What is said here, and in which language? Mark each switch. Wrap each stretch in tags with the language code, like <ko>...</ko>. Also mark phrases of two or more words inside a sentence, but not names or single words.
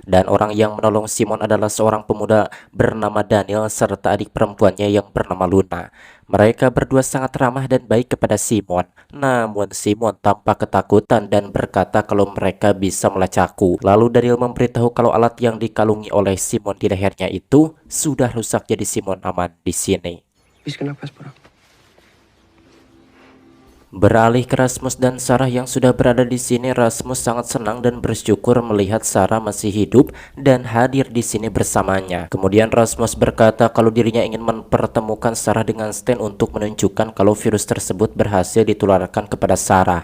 <id>Dan orang yang menolong Simon adalah seorang pemuda bernama Daniel serta adik perempuannya yang bernama Luna. Mereka berdua sangat ramah dan baik kepada Simon. Namun Simon tampak ketakutan dan berkata kalau mereka bisa melacakku. Lalu Daniel memberitahu kalau alat yang dikalungi oleh Simon di lehernya itu sudah rusak, jadi Simon aman di sini.</id> <da>Vi skal nok passe på dig.</da> <id>Beralih ke Rasmus dan Sarah yang sudah berada di sini, Rasmus sangat senang dan bersyukur melihat Sarah masih hidup dan hadir di sini bersamanya. Kemudian Rasmus berkata kalau dirinya ingin mempertemukan Sarah dengan Stan untuk menunjukkan kalau virus tersebut berhasil ditularkan kepada Sarah.</id>